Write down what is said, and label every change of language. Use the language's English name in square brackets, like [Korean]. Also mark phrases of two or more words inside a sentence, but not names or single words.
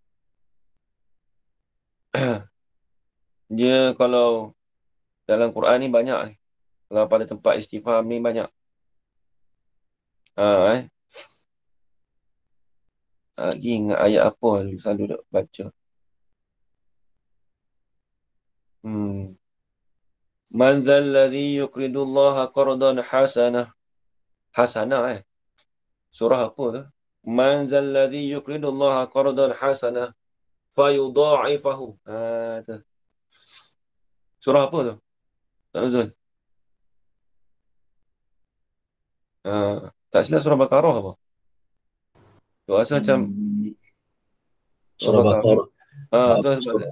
[Malay] Dia kalau dalam Quran ni banyak ni. Kalau pada tempat istifham ni banyak. Ha, eh. Lagi ingat ayat apa selalu duk baca. Hmm. [Arabic] من ذا الذي يقرض الله قرضا حسنا. [Malay] Hasanah Surah apa tu? [Arabic] من ذا الذي يقرض الله قرضا حسنا فيضاعفه. [Malay] Tu. Surah apa tu? Tak Zul. Tak silap surah Baqarah apa? Tu rasa macam Hmm, surah Surah Baqarah. Baqarah, Tu sebab tu.